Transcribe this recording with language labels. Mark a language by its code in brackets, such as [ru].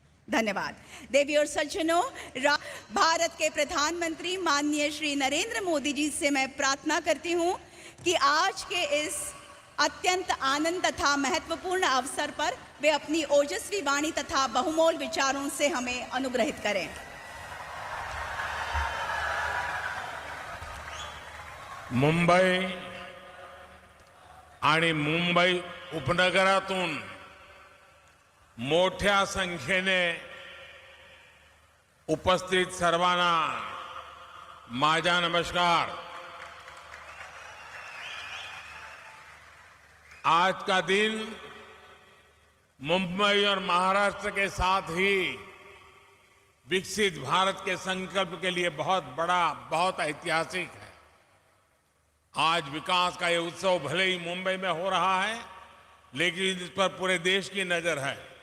[hi] धन्यवाद। देवी और सज्जनों, भारत के प्रधानमंत्री माननीय श्री नरेंद्र मोदी जी से मैं प्रार्थना करती हूं कि आज के इस अत्यंत आनंद तथा महत्वपूर्ण अवसर पर वे अपनी ओजस्वी वाणी तथा बहुमोल विचारों से हमें अनुग्रहित करें। [mr] मुंबई आणि मुंबई उपनगरातून मोठ्या संख्येने उपस्थित सर्वांना माझा नमस्कार। [hi] आज का दिन मुंबई और महाराष्ट्र के साथ ही विकसित भारत के संकल्प के लिए बहुत बड़ा, बहुत ऐतिहासिक है। आज विकास का ये उत्सव भले ही मुंबई में हो रहा है, लेकिन इस पर पूरे देश की नजर है।